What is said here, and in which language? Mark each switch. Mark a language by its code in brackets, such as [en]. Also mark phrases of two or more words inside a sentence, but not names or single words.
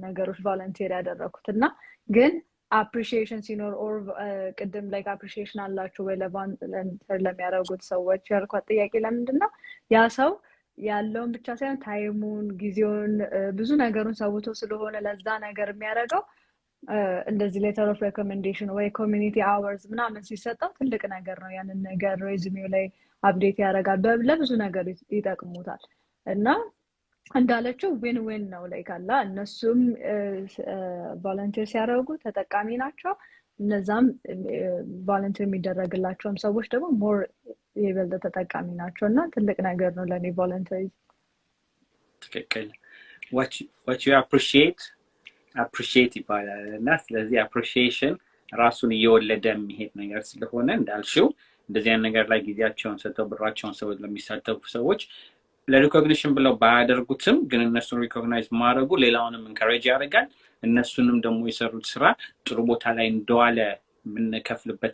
[am] ነገሮች ቮለንቲር ያደረኩትና ግን appreciation ሲኖር or ቅድም [en] like appreciation [am] አላችሁ ወይ ለሚያደርጉት ሰዎች ያልኳት ጥያቄ ለምንድነው ያ ሰው ያለውን ብቻ ሳይሆን ታይሙን ጊዜውን ብዙ ነገሩን ሰውቶ ስለሆነ ለዛ ነገር የሚያደርገው እንደዚህ [en] letter of recommendation [am] ወይ [en] community hours [am] ምናምን ሲሰጠው ትልቅ ነገር ነው ያንን ነገር ሬዚሜው ላይ አፕዴት ያደርጋል ለብዙ ነገር ይጠቅሙታል እና እንዳለችው [en] win win [am] ነው like አላ እነሱም ቮለንቲር ሲያደርጉ ተጠቃሚ ናቸው እነዛም ቮለንቲር የሚደረግላቸውም ሰዎች ደግሞ ሞር የበለጠ ተጠቃሚ ናቸውና ትልቅ ነገር ነው ለኔ ቮለንቲር ትክክል [en] what you appreciate [am] ይባላል እና ስለዚህ appreciation ራሱን እየወለደ የሚሄድ ነገር ስለሆነ እንዳልሽው እንደዚህ አይነት ነገር ላይ ጊዜያቸውን ሰጥተው ብራቸውን ሰው ለሚሳተፉ ሰዎች ለሪኮግኒሽን ብለው ባያደርጉትም ግን እነሱን ሪኮግናይዝ ማድረጉ ሌላውንም ኢንካሬጅ ያደርጋል እነሱንም ደግሞ የሰሩት ስራ ጥሩ ቦታ ላይ እንደዋለ የምንከፍልበት